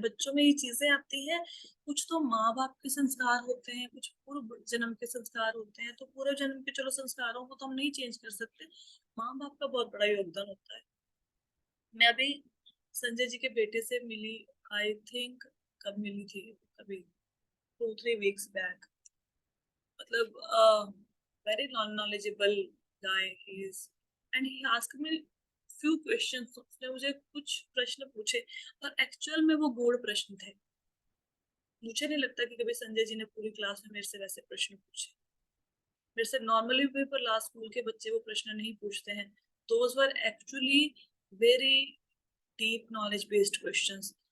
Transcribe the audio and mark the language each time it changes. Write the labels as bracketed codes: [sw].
[hi] बच्चों में ये चीजें आती हैं, कुछ तो माँ बाप के संस्कार होते हैं, कुछ पूर्व जन्म के संस्कार होते हैं। तो पूर्व जन्म के चलो संस्कारों को तो हम नहीं चेंज कर सकते, माँ बाप का बहुत बड़ा योगदान होता है। मैं अभी संजय जी के बेटे से मिली, [en] I think [hi] कब मिली थी, अभी 2-3 वीक्स बैक। मतलब [en] very knowledgeable guy he is, and he asked me few questions। [hi] उसने मुझे कुछ प्रश्न पूछे, और एक्चुअल में वो गूढ़ प्रश्न थे। मुझे नहीं लगता कि कभी संजय जी ने पूरी क्लास में मेरे से वैसे प्रश्न पूछे। मेरे से नॉर्मली पेपर लास्ट स्कूल के बच्चे वो प्रश्न नहीं पूछते हैं। [en] Those were actually very deep knowledge based questions.